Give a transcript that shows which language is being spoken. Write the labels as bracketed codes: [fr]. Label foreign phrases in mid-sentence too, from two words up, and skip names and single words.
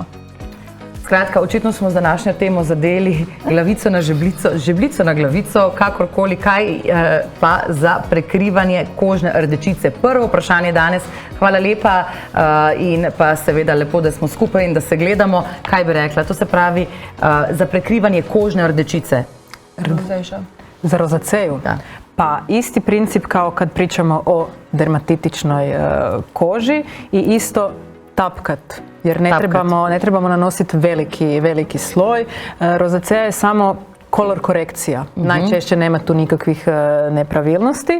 [sl] Skratka, očitno smo z današnjo temo zadeli glavico na žebljico, žebljico na glavico, kakorkoli, kaj pa za prekrivanje kožne rdečice. Prvo vprašanje danes, hvala lepa in pa seveda lepo, da smo skupaj in da se gledamo. Kaj bi rekla? To se pravi za prekrivanje kožne rdečice. [hr] Za rozaceju? Da. Pa isti princip kao kad pričamo o dermatitičnoj koži i isto tapkat. Jer ne trebamo nanositi veliki sloj. Rozaceja je samo kolor korekcija. Najčešće nema tu nikakvih nepravilnosti.